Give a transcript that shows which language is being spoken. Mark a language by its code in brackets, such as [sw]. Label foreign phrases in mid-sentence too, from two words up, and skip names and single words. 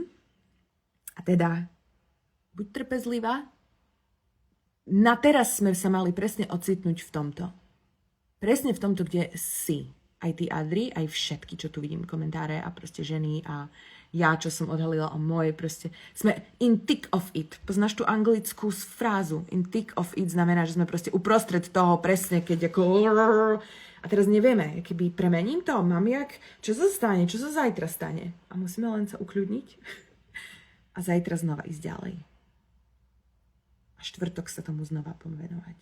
[sk] A teda, buď trpezlivá. Na teraz sme sa mali presne ocitnúť v tomto. Presne v tomto, kde si. Aj ty, Adri, aj všetky, čo tu vidím, komentáre a proste ženy a ja, čo som odhalila o moje, proste sme [en] in thick of it. [sk] Poznáš tú anglickú frázu? [en] In thick of it [sk] znamená, že sme proste uprostred toho presne, keď ako... A teraz nevieme, keby premením to, mám čo sa stane, čo sa zajtra stane. A musíme len sa ukľudniť a zajtra znova ísť ďalej. A štvrtok sa tomu znova pomenovať.